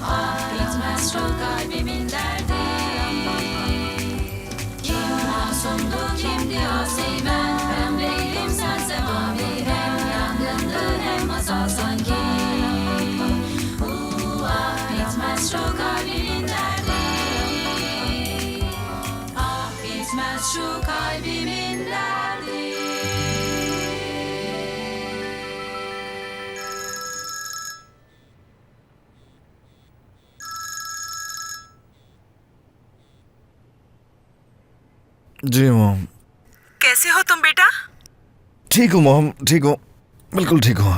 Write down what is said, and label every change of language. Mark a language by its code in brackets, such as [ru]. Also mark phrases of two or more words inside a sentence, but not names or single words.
[tr] Ah bitmez şu kalbimin derdi. Kim masumdu kimdi asi ben, pembeydim sense mavi. Hem yangındı hem masal sanki. Ah bitmez şu kalbimin derdi. Ah bitmez şu kalbimin derdi. [hi] जी मॉम। कैसे हो तुम बेटा? ठीक हूँ मॉम, ठीक हूँ, बिल्कुल ठीक हूँ।